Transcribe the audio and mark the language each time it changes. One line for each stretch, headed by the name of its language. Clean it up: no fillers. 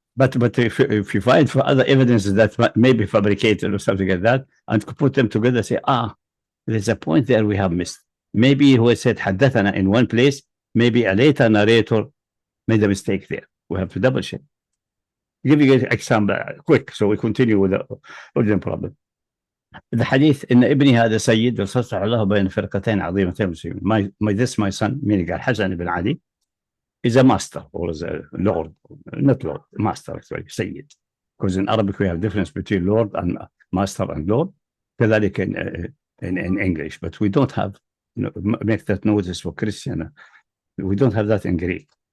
English: But if you find for other evidences that may be fabricated or something like that, and put them together, say, there's a point there we have missed. Maybe who said haddathana in one place, maybe a later narrator made a mistake there. We have to double check. Give you an example quick, so we continue with the original problem. The hadith in Ibn
Arabic: هذا سيد وصلح الله بين فرقتين عظيمتين مسلمين.
English: My son, meaning Al-Hasan ibn Ali, is a master, or is a lord, not lord, master actually, Sayyid. Because in Arabic we have difference between lord and master and lord, كذلك in English, but we don't have, make that notice for Christian, we don't have that in Greek.